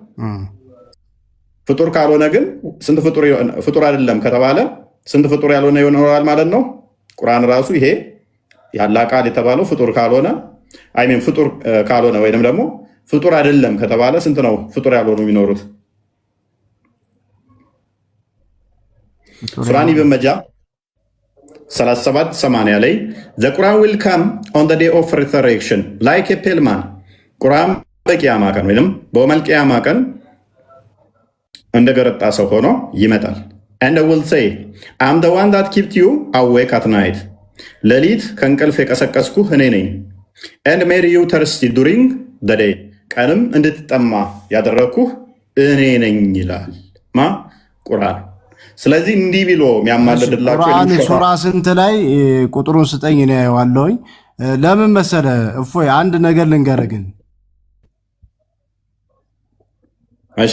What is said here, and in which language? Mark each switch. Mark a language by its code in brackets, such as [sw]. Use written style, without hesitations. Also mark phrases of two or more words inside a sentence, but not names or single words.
[am] ፍጡር ካልሆነ ግን ስንት ፍጡር አይደለም ከተባለ ስንት ፍጡር ያልሆነ ይኖራል ማለት ነው። ቁርአን ራሱ ይሄ ያላ ቃል የተባለው ፍጡር ካልሆነ ፍጡር ካልሆነ ወይንም ደግሞ ፍጡር አይደለም ከተባለ ስንት ነው ፍጡር ያልሆኑ የሚኖሩት? [en] ሱራን ኢብን መጃ 37:80 ላይ the Quran will come on the day of resurrection like a pale man [am] ቁርአን በቂያማ ቀን ወይንም በመል ቂያማ ቀን እንደገረጣ ሰው ሆኖ ይመጣል። [en] and I will say I'm the one that kept you awake at night [am] ሌሊት ከእንቅልፍ የቀሰቀስኩህ እኔ ነኝ [en] and made you thirsty during the day [am] ቀንም እንድትጠማ ያደረግኩህ እኔ ነኝ ይላል ቁርአን። ስለዚህ እንዲህ ብሎ የሚያማልድላችሁ ቁርአን ሱራ ስንት ላይ ቁጥሩን ስጠኝ ነው ያዋለውኝ። ለምን መሰለ እፎይ አንድ ነገር ልንገርህ ግን እሺ